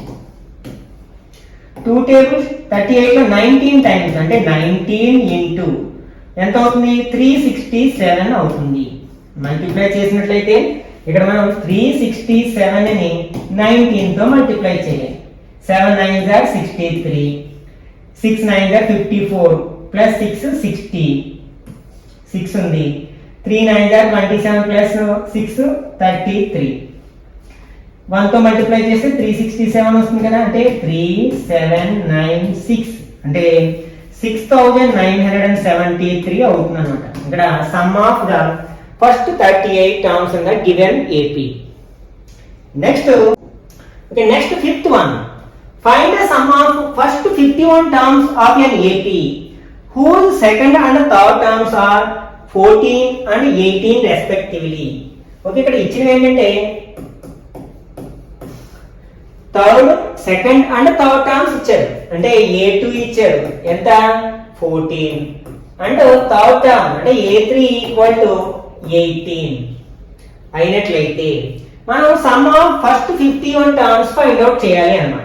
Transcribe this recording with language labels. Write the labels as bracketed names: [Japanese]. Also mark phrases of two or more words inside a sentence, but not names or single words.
[Telugu] 2 టేబుల్స్ 38 లో 19 టైమ్స్ అంటే 19 ఇంటూ ఎంత అవుతుంది 367 అవుతుంది. మల్టిప్లై చేసినట్లయితే ఇక్కడ మనం 367 ని 19 తో మల్టిప్లై చేయాలి. [English] 7 9s are 63, 6 9s are 54 ప్లస్ 6 60, 6 ఉంది, 3 9s are 27 ప్లస్ 6 33. [Telugu] 1 తో మల్టిప్లై చేస్తే 367 వస్తుంది కదా, అంటే 3796 అంటే 6973 అవుతుంది అనమాట. [English] ఇక్కడ sum of the first 38 terms in the given AP. next fifth one. Find the sum of first 51 terms of an AP whose second and third terms are 14 and 18 respectively. [Telugu] ఓకే, ఇక్కడ ఇచ్చినవి ఏంటంటే [English] third, second and third terms [Telugu] ఇచ్చారు. అంటే A2 ఇచ్చారు ఎంత [English] 14 and third term ante A3 equal to 18 [Telugu] అయినట్లయితే మనం [English] sum of first 51 terms find out [Telugu] చేయాలి అన్నమాట.